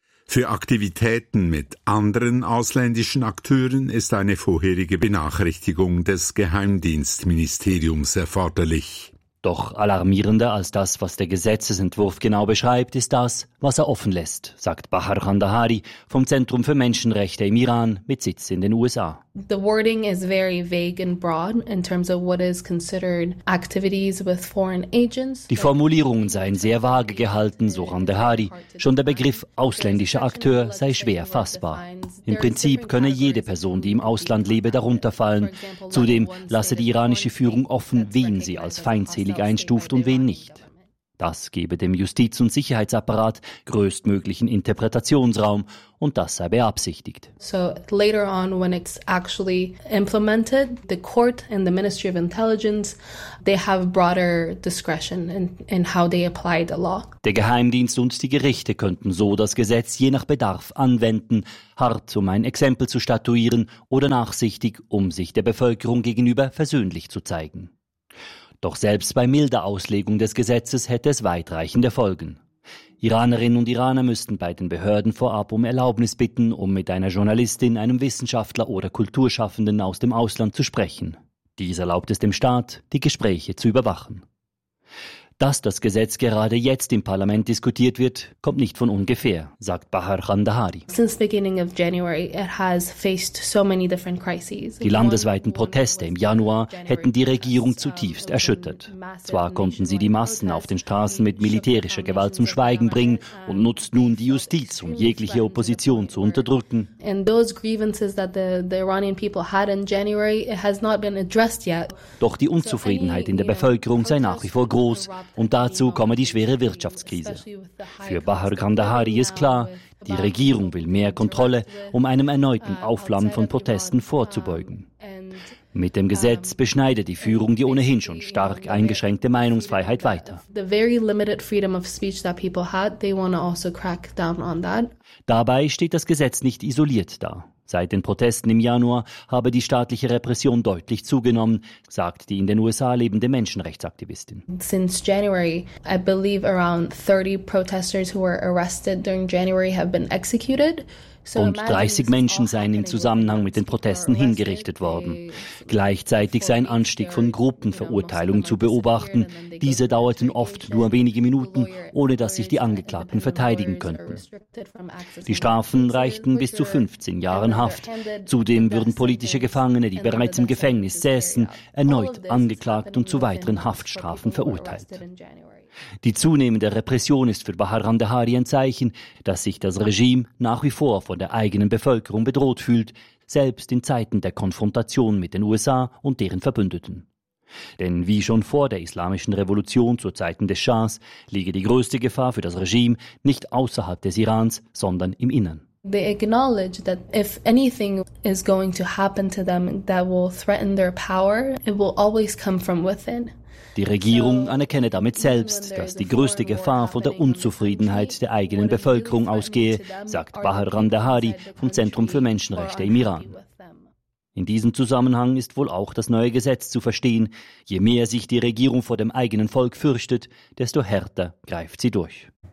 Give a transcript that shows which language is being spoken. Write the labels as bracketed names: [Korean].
[German] Für Aktivitäten mit anderen ausländischen Akteuren ist eine vorherige Benachrichtigung des Geheimdienstministeriums erforderlich. Doch alarmierender als das, was der Gesetzesentwurf genau beschreibt, ist das, was er offen lässt, sagt Bahar Khandahari vom Zentrum für Menschenrechte im Iran mit Sitz in den USA. [English] The wording is very vague and broad in terms of what is considered activities with foreign agents. [German] Die Formulierungen seien sehr vage gehalten, so Khandahari. Schon der Begriff ausländischer Akteur sei schwer fassbar. Im Prinzip könne jede Person, die im Ausland lebe, darunter fallen. Zudem lasse die iranische Führung offen, wen sie als feindselig einstuft und wen nicht. Das gebe dem Justiz- und Sicherheitsapparat größtmöglichen Interpretationsraum, und das sei beabsichtigt. [English] So later on, when it's actually implemented, the court and the Ministry of Intelligence, they have broader discretion in how they apply the law. [German] Der Geheimdienst und die Gerichte könnten so das Gesetz je nach Bedarf anwenden, hart, um ein Exempel zu statuieren, oder nachsichtig, um sich der Bevölkerung gegenüber versöhnlich zu zeigen. Doch selbst bei milder Auslegung des Gesetzes hätte es weitreichende Folgen. Iranerinnen und Iraner müssten bei den Behörden vorab um Erlaubnis bitten, um mit einer Journalistin, einem Wissenschaftler oder Kulturschaffenden aus dem Ausland zu sprechen. Dies erlaubt es dem Staat, die Gespräche zu überwachen. Dass das Gesetz gerade jetzt im Parlament diskutiert wird, kommt nicht von ungefähr, sagt Bahar Khandahari. [English] Since beginning of January, it has faced so many different crises. [German] Die landesweiten Proteste im Januar hätten die Regierung zutiefst erschüttert. Zwar konnten sie die Massen auf den Straßen mit militärischer Gewalt zum Schweigen bringen und nutzt nun die Justiz, um jegliche Opposition zu unterdrücken. [English] And those grievances that the Iranian people had in January, it has not been addressed yet. [German] Doch die Unzufriedenheit in der Bevölkerung sei nach wie vor groß. Und dazu komme die schwere Wirtschaftskrise. Für Bahar Khandahari ist klar, die Regierung will mehr Kontrolle, um einem erneuten Aufflammen von Protesten vorzubeugen. Mit dem Gesetz beschneidet die Führung die ohnehin schon stark eingeschränkte Meinungsfreiheit weiter. [English] The very limited freedom of speech that people had, they want to also crack down on that. [German] Dabei steht das Gesetz nicht isoliert da. Seit den Protesten im Januar habe die staatliche Repression deutlich zugenommen, sagt die in den USA lebende Menschenrechtsaktivistin. [English] Since January, I believe around 30 protesters who were arrested during January have been executed. [German] Und 30 Menschen seien im Zusammenhang mit den Protesten hingerichtet worden. Gleichzeitig sei ein Anstieg von Gruppenverurteilungen zu beobachten. Diese dauerten oft nur wenige Minuten, ohne dass sich die Angeklagten verteidigen könnten. Die Strafen reichten bis zu 15 Jahren Haft. Zudem würden politische Gefangene, die bereits im Gefängnis säßen, erneut angeklagt und zu weiteren Haftstrafen verurteilt. Die zunehmende Repression ist für Bahar Khandahari ein Zeichen, dass sich das Regime nach wie vor von der eigenen Bevölkerung bedroht fühlt, selbst in Zeiten der Konfrontation mit den USA und deren Verbündeten. Denn wie schon vor der islamischen Revolution zu Zeiten des Schahs, liege die größte Gefahr für das Regime nicht außerhalb des Irans, sondern im Innern. [English] They acknowledge that if anything is going to happen to them that will threaten their power, it will always come from within. [German] Die Regierung anerkenne damit selbst, dass die größte Gefahr von der Unzufriedenheit der eigenen Bevölkerung ausgehe, sagt Bahar Khandahari vom Zentrum für Menschenrechte im Iran. In diesem Zusammenhang ist wohl auch das neue Gesetz zu verstehen. Je mehr sich die Regierung vor dem eigenen Volk fürchtet, desto härter greift sie durch.